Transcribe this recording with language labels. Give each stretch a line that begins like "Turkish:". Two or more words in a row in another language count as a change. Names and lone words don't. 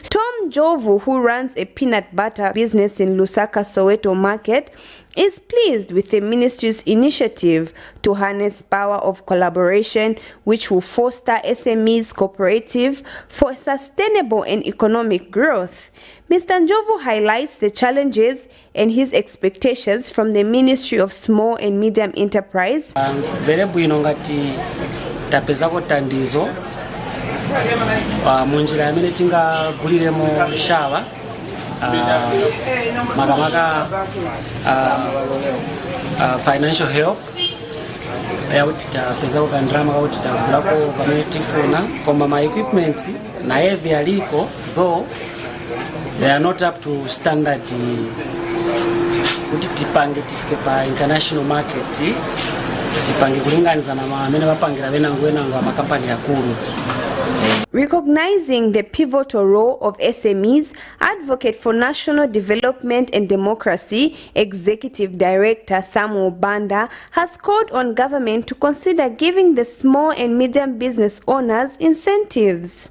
English: Tom Jovu, who runs a peanut butter business in Lusaka, Soweto market, is pleased with the ministry's initiative to harness power of collaboration, which will foster SMEs cooperative for sustainable and economic growth. Mr. Njovu highlights the challenges and his expectations from the Ministry of Small and Medium Enterprise.
Nyanja: Munjira yamene tingaguliremo shawa makamaka
English: financial help
Nyanja: yakuti tapeza kukandrama kakuti tagulako pamene tifuna koma ma equipments naye vyaliko
English: though they are not up to standard
Nyanja: kuti tipange tifike pa
English: international market
Nyanja: tipange kulinganiza na amene bapangira benangu amakampani akulu.
English: Recognizing the pivotal role of SMEs, Advocate for National Development and Democracy, Executive Director Samuel Banda has called on government to consider giving the small and medium business owners incentives.